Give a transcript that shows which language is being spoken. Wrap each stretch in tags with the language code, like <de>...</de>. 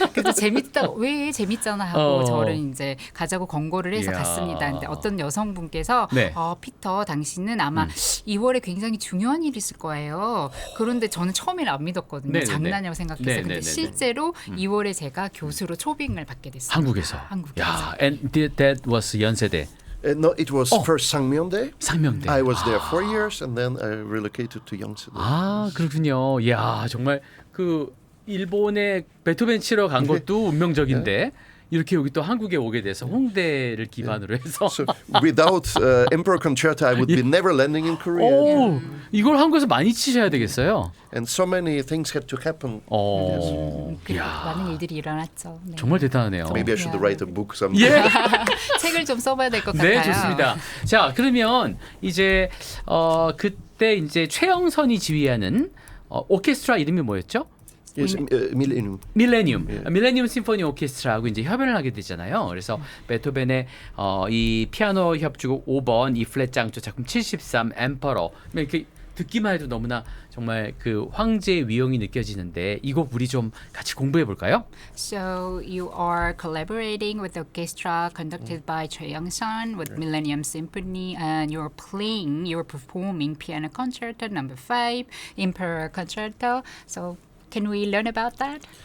<ko>그래서 재밌다 왜 재밌잖아 하고 저를 이제 가자고 권고를 해서 이야. 갔습니다. 근데 어떤 여성분께서 네. 피터 당신은 아마 2월에 굉장히 중요한 일이 있을 거예요. 그런데 저는 처음에는 안 믿었거든요. 네네네. 장난이라고 생각했어요. 근데 네네네네. 실제로 2월에 제가 교수로 초빙을 받게 됐습니다. 한국에서. 한국에서.</ko> <en>야, and that was 연세대. No, it was first Sangmyeondae.</en> <ko>상명대.</ko> <en>I was there 4 years, and then I relocated to Yongsu-dae.</en> <ko>아, 그렇군요. 야, 정말 그 일본에 베토벤 치러 간 것도 운명적인데 이렇게 여기 또 한국에 오게 돼서 홍대를 기반으로 해서</ko> <en>So without Emperor Concerto, I would be never landing in Korea.</en> <ko>오, 이걸 한국에서 많이 치셔야 되겠어요.</ko> <en>And so many things had to happen.</en> <ko>그리고 야, 많은 일들이 일어났죠. 네. 정말 대단하네요.</ko> <en>Maybe I should write a book someday.</en> <ko>예. 책을 좀 써봐야 될 것 네, 같아요. 좋습니다. 자, 그러면 이제 그때 이제 최영선이 지휘하는 오케스트라 이름이 뭐였죠?</ko> <en>Yes, Millennium.</en> <ko>밀레니움, 밀레니움 심포니 오케스트라하고 이제 협연을 하게 되잖아요. 그래서 베토벤의 이 피아노 협주곡 5번 E 플랫 장조 작품 73 엠퍼러 이렇게 듣기만 해도 너무나 정말 그 황제의 위용이 느껴지는데 이 곡 우리 좀 같이 공부해 볼까요?</ko> <en>So you are collaborating with the orchestra conducted by Choi Young-sun with Millennium Symphony, and you're performing Piano Concerto Number 5, Emperor Concerto. So can we learn about that?</en>